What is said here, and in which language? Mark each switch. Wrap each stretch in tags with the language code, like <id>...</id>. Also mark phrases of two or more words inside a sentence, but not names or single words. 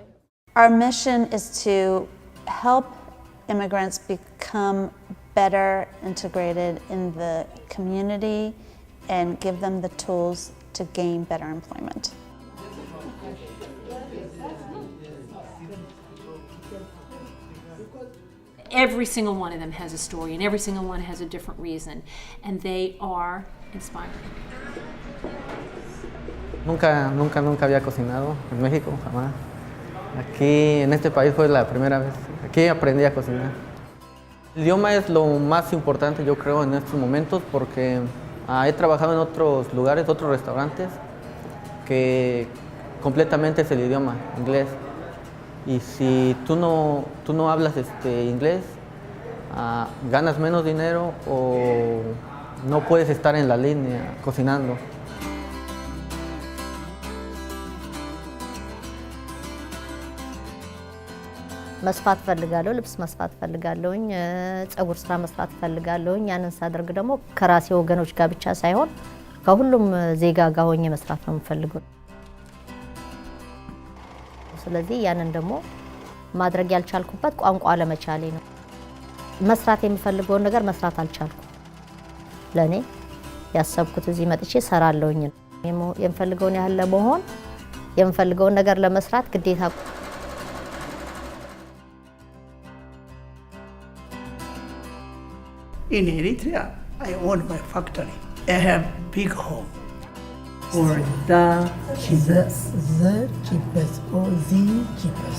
<en>Our mission is to help immigrants become better integrated in the community and give them the tools to gain better employment. Every single one of them has a story, and every single one has a different reason, and they are inspiring.</en> <es>Nunca había cocinado en México, jamás. Aquí, en este país, fue la primera vez. Aquí aprendí a cocinar. El idioma es lo más importante, yo creo, en estos momentos, porque he trabajado en otros lugares, otros restaurantes, que completamente es el idioma, inglés. Y si tú no hablas inglés, ganas menos dinero o no puedes estar en la línea cocinando.</es> <am>መስፋት ፈልጋለሁ ልብስ መስፋት ፈልጋለሁኝ ጸጉር ስራ መስራት ፈልጋለሁኝ ያንን ሳደርግ ደግሞ ከራሴ ወገኖች ጋር ብቻ ሳይሆን ከሁሉም ዜጋ ጋር ሆኜ መስራት ነው የምፈልገው ስለዚህ ያንን ደግሞ ማድረግ ያልቻልኩበት ቋንቋ ለመቻሌ ነው መስራት የምፈልገው ነገር መስራት አልቻልኩም ለኔ ያሰብኩት እዚህ መጥቼ ሰራለሁኝ የምፈልገው ያህል ለመሆን የምፈልገው ነገር ለመስራት ግዴታ</am> <en>In Eritrea, I own my factory. I have big home. Or the cheapest or the cheapest.</en>